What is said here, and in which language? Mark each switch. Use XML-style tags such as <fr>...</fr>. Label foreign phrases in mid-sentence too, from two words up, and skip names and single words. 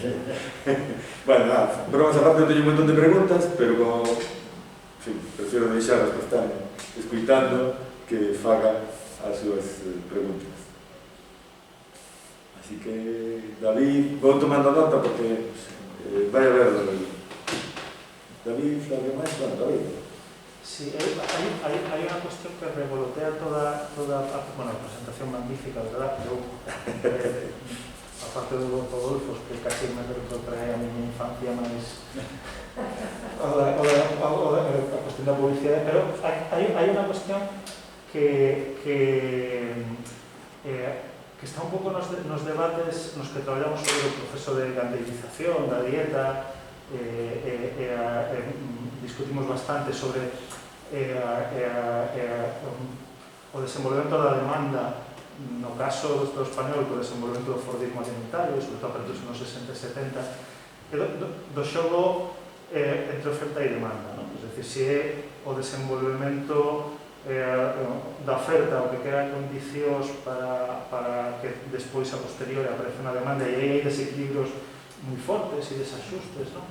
<es>Bueno, nada, bromas aparte,</es> <gl>non teño un montón de preguntas, pero como, en fin, prefiero deixar as que están escuitando que faga as súas preguntas. Así que, David, vou tomando nota porque vai a ver, David, algo máis?</gl> <es>Bueno, David. Sí, hay una cuestión que revolotea toda la presentación magnífica, ¿verdad? Yo, aparte de Rodolfo, que casi me retrotrae a mi infancia más o la cuestión de la publicidad, pero hay una cuestión que está un poco en los debates nos que trabajamos sobre el proceso de ganderización, la dieta, discutimos bastante sobre</es> <gl>o desenvolvemento da demanda no caso do español, o desenvolvemento do fordismo alimentario, sobre todo a partir dos anos 60 e 70, do xogo entre oferta e demanda, non? É dicir, se é o desenvolvemento da oferta o que crea condicións para que despois a posteriori aparece unha demanda e aí hai desequilibrios moi fortes e desaxustes, non?</gl>